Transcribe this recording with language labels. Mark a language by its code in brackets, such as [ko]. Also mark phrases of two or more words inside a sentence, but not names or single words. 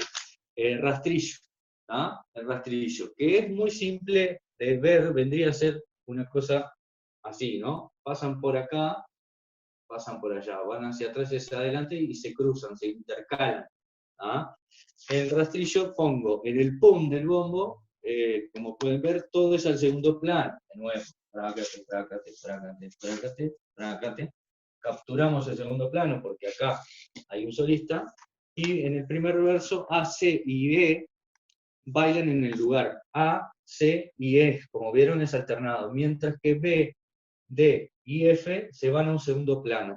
[es] Rastrillo, el rastrillo, que es muy simple de ver, vendría a ser una cosa así, ¿no? Pasan por acá, pasan por allá, van hacia atrás y hacia adelante y se cruzan, se intercalan. El rastrillo pongo en el pum del bombo, como pueden ver, todo es al segundo plano, de nuevo, trácate, trácate, trácate, trácate, trácate. Capturamos el segundo plano porque acá hay un solista, y en el primer verso A, C y E bailan en el lugar. A, C y E, como vieron, es alternado, mientras que B, D y F se van a un segundo plano.